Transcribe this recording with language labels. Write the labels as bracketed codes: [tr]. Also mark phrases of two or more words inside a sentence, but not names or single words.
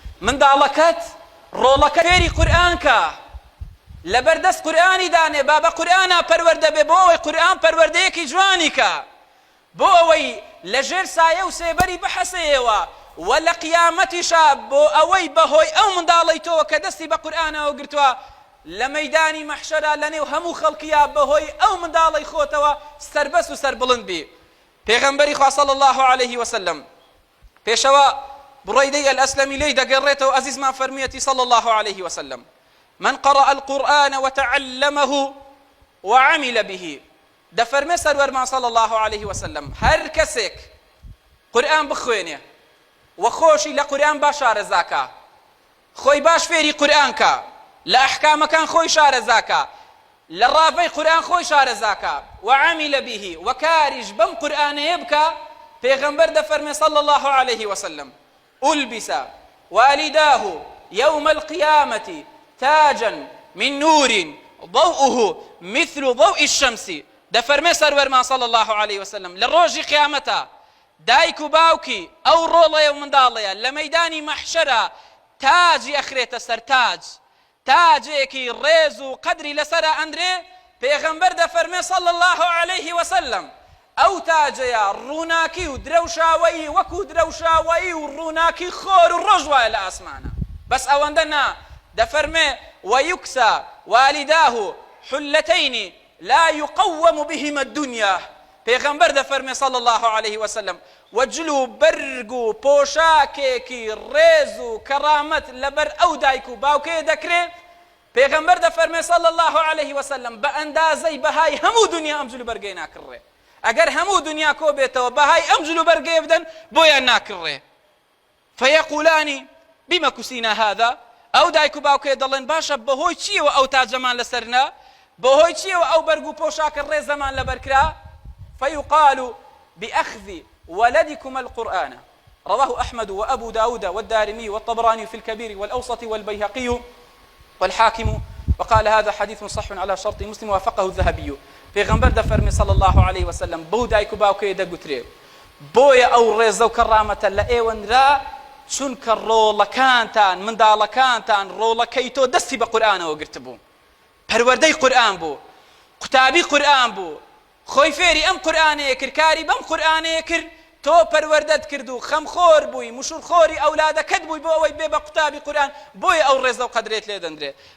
[ckb] منداڵەکەت ڕۆڵەکە فێری قورئانکە، لەبەردەست قورئانی دانێ، با بە قورئانە پەروەردە بێ، بۆ ئەوەی قورئان پەروەردەیەکی جوانی کە، بۆ ئەوەی لەژێر سایە و سێبەری بحەسەیەوە و لە قیامەتیشا بۆ ئەوەی بەهۆی ئەو منداڵەی تۆ کە دەستی بە قورئانەوە گرتووە لە مەیدانی مەحشەرە لەنێو هەموو خەڵکیە بەهۆی ئەو منداڵەی خۆتەوە سەربەست و سەربڵند بی. پێغەمبەری خوا [ar] صلی الله عليه وسلم [ckb] پێشەوە برەیدەی الأسلمی لێی دەگەڕێتەوە ئەزیزمان فەرمیەتی [ar] صلی الله عليه وسلم: من قرأ القرآن وتعلمه وعمل به. [ckb] دەفەرمێ سەروەرمان [ar] صلی الله عليه وسلم [ckb] هەر کەسێک قورئان بخوێنێ و خۆشی لە قورئان باش شارەزاکە، خۆی باش فێری قورئانکە، لە ئەحکامەکان خۆی شارەزاکە، لە ڕاوەی قورئان خۆی شارەزاکە، [ar] وعمل به [ckb] و کاریش بەم قورئانەیە بکە، پێغەمبەر دەفەرمێ [ar] صلی الله عليه وسلم: ألبس والداه يوم القيامة تاجا من نور ضوءه مثل ضوء الشمس. [ckb] دەفەرمێ سەروەرمان [ar] صلی الله عليه وسلم [ckb] لە ڕۆژی قیامەتە دایک و باوکی ئەو ڕۆڵەیە و منداڵەیە لە مەیدانی مەحشەرە تاجی ئەخرێتە سەر تاج، تاجێکی ڕێز و قەدری لەسەرە ئەندرێ. پێغەمبەر دەفەرمێ [ar] صلی الله عليه وسلم [ckb] ئەو تاجەیە ڕووناکی و درەوشاوەیی وەکو درەوشاوەیی و ڕووناکی خۆر و ڕۆژ وایە لە ئاسمانە. بەس ئەوەندە نا، دەفەرمێ [ar] ويكسى والداه حلتين لا يقوم بهما الدنيا. [ckb] پێغەمبەر دەفەرمێ [ar] صلی الله عليه وسلم [ckb] وەجلو بەرگ و پۆشاکێکی ڕێز و کەرامەت لەبەر ئەو دایک و باوکەیە دەکرێ. پێغەمبەر دەفەرمێ [ar] صلی الله عليه وسلم [ckb] بە ئەندازەی بەهای هەموو دنیا ئەم جلو بەرگەی ناکڕێ. ئەگەر هەموو دنیا کۆ بێتەوە بەهای ئەم جلو بەرگەیە بدەن بۆیان ناکڕێ. [ar] فيقولان بما كسينا هذا. [ckb] ئەو دایک و باوکەیە دەڵێن باشە بەهۆی چیەوە ئەو تاجەمان لەسەرنا، بەهۆی چیەوە ئەو بەرگ و پۆشاکە ڕێزەمان لەبەرکرا؟ [ar] فيقال بأخذ ولدكم القرآن. رواه أحمد وأبو داود والدارمي والطبراني في الكبير والأوسط والبيهقي والحاكم وقال هذا حديث صح على شرط مسلم ووافقه الذهبي. [ckb] پێغەمبەر دەفەرمێ [ar] صلی الله عليه وسلم [ckb] بەو دایک و باوکەیە دەگوترێ بۆیە ئەو ڕێزە و کەڕامەتە لە ئێوەنرا چونکە ڕۆڵەکانتان منداڵەکانتان ڕۆڵەکەی تۆ دەستی بە قورئانەوە گرتبوو، پەروەردەی قورئان بوو، قوتابی قورئان بوو، خۆی فێری ئەم قورئانەیە کرد، کاری بەم قورئانەیە کرد، تۆ پەروەردەت کرد و خەمخۆر بووی، مشورخۆری ئەولادەکەت بووی بۆ ئەوەی بێ بە قوتابی قورئان، بۆیە ئەو ڕێزە و قەدرێت لێ دەندرێ.